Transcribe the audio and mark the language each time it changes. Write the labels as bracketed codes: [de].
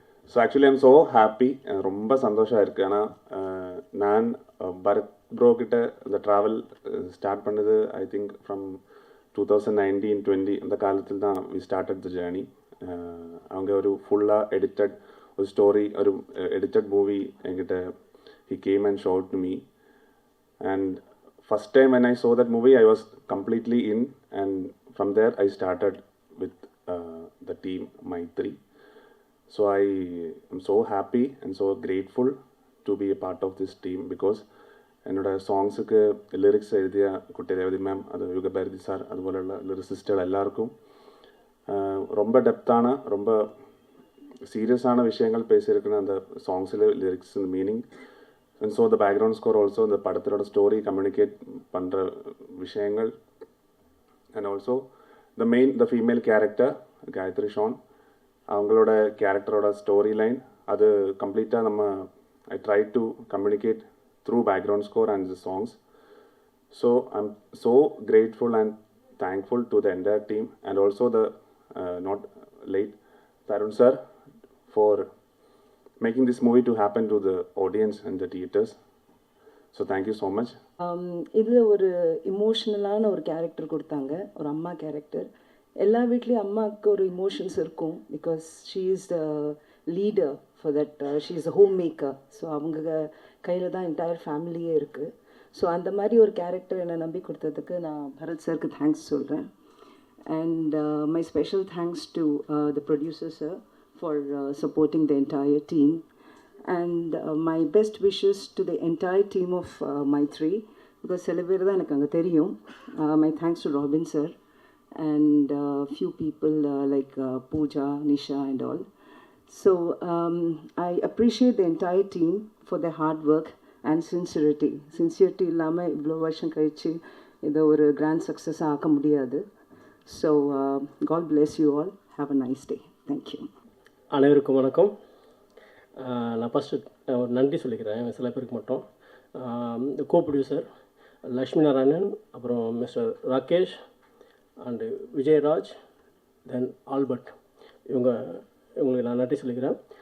[en] So actually I'm so happy. [ta] ரொம்ப சந்தோஷம் இருக்குது. ஆனால் நான் பரத் ப்ரோ கிட்ட இந்த ட்ராவல் ஸ்டார்ட் பண்ணது [en] I think from [ta] 2019-20 அந்த காலத்தில் தான் [en] We started the journey. [ta] அவங்க ஒரு ஃபுல்லாக எடிட்டட் ஒரு ஸ்டோரி, ஒரு எடிட்டட் மூவி என்கிட்ட [en] he came and showed to me. And first time when I saw that movie, I was completely in, and from there I started with the team Maitri. So I am so happy and so grateful to be a part of this team because [ta] என்னோட சாங்ஸுக்கு lyrics எழுதிய குட்டி Revathi ma'am, அது Yugabharathi sir, அதுபோലുള്ള லிரிசிஸ்டுகள் எல்லாருக்கும் ரொம்ப டெப்த்தான ரொம்ப சீரியஸான விஷயங்கள் பேசியிருக்குன்னு அந்த சாங்ஸில் லிரிக்ஸ் இந்த meaning. [en] and so the background score also [ta] இந்த படத்தோட ஸ்டோரி கம்யூனிகேட் பண்ணுற விஷயங்கள். [en] and also the female character Gayathri Shan, [ta] அவங்களோட கேரக்டரோட ஸ்டோரி லைன் அது கம்ப்ளீட்டாக நம்ம [en] I try to communicate through background score and the songs. So I'm so grateful and thankful to the entire team and also the not late Tarun sir for making this movie to happen to the audience and the theaters. So thank you so much. [ta] இதில் ஒரு இமோஷ்னலான ஒரு character கொடுத்தாங்க, ஒரு அம்மா character. எல்லா வீட்லேயும் அம்மாவுக்கு ஒரு இமோஷன்ஸ் இருக்கும் [en] Because she is the leader for that, she is a home maker. [ta] So அவங்க கையில் தான் என்டையர் ஃபேமிலியே இருக்குது. ஸோ அந்த மாதிரி ஒரு கேரக்டர் என்னை நம்பி கொடுத்ததுக்கு நான் பரத் சாருக்கு தேங்க்ஸ் சொல்கிறேன். [en] And my special thanks to the producer sir for supporting the entire team. And my best wishes to the entire team of Mythri because [ta] சில பேர் தான் எனக்கு அங்கே தெரியும். [en] My thanks to Robin sir and few people like Pooja, Nisha and all. So I appreciate the entire team for their hard work and sincerity. [ta] Sincerity இல்லாமல் இவ்வளோ வருஷம் கழிச்சு இதை ஒரு கிராண்ட் சக்ஸஸாக ஆக்க முடியாது. [en] So God bless you all. Have a nice day. Thank you. [ta] அனைவருக்கும் வணக்கம். நான் ஃபஸ்ட்டு ஒரு நன்றி சொல்லிக்கிறேன் சில பேருக்கு மட்டும். இந்த கோ ப்ரொடியூசர் லக்ஷ்மி நாராயணன், அப்புறம் mister Rakesh and Vijayaraj, then Albert, இவங்களுக்கு நான் நன்றி சொல்லிக்கிறேன்.